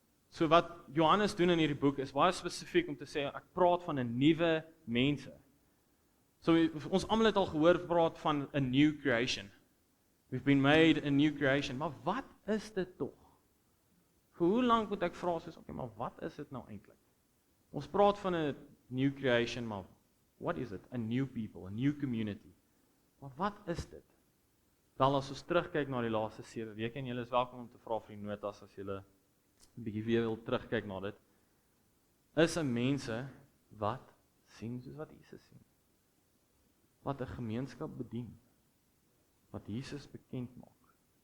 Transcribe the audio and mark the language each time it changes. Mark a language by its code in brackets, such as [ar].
[af] So wat Johannes doen in hierdie boek is baie spesifiek om te sê, ek praat van 'n nuwe mense. So ons almal het al gehoor praat van 'n new creation. [en] We've been made a new creation. [af] Maar wat is dit tog? Vir hoe lank moet ek vra soos, okay, maar wat is dit nou eintlik? Ons praat van 'n [en] new creation, [af] maar [en] what is it? A new people, a new community. [af] Maar wat is dit? Wel, as ons terugkyk na die laaste 7 weke, en julle is welkom om te vra vir die notas as julle 'n bietjie weer wil terugkyk na dit, is 'n mense wat sien soos wat Jesus sien. Wat 'n gemeenskap bedien. Wat Jesus bekend maak.